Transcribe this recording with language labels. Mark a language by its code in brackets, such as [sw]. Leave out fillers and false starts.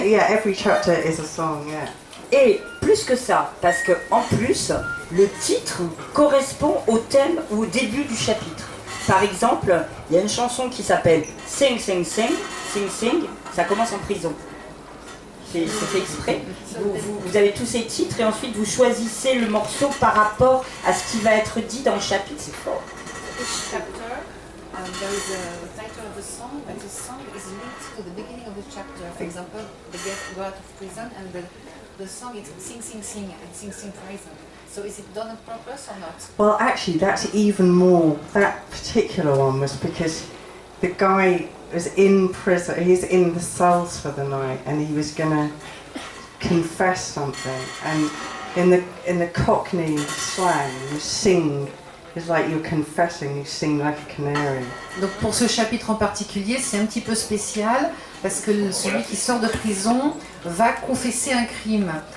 [en] Every chapter is a song, yeah. [fr] Et plus que ça, parce que en plus, le titre correspond au thème ou au début du chapitre. Par exemple, il y a une chanson qui s'appelle Sing, Sing, Sing, Sing, Sing, ça commence en prison. C'est fait exprès. Vous avez tous ces titres et ensuite vous choisissez le morceau par rapport à ce qui va être dit dans le chapitre. C'est fort. [en] Each chapter, there is a title of the song, but the song is linked to the beginning of the chapter. For example, they go out of prison and the song is Sing, Sing, Sing and Sing, Sing Prison. So is it done on purpose or not? Well, actually, that's even more. That particular one was because the guy was in prison. He's in the cells for the night, and he was gonna confess something. And in the Cockney slang, you sing. It's like you're confessing. You sing like a canary. [fr] Donc pour ce chapitre en particulier, c'est un petit peu spécial parce que celui qui sort de prison va confesser un crime.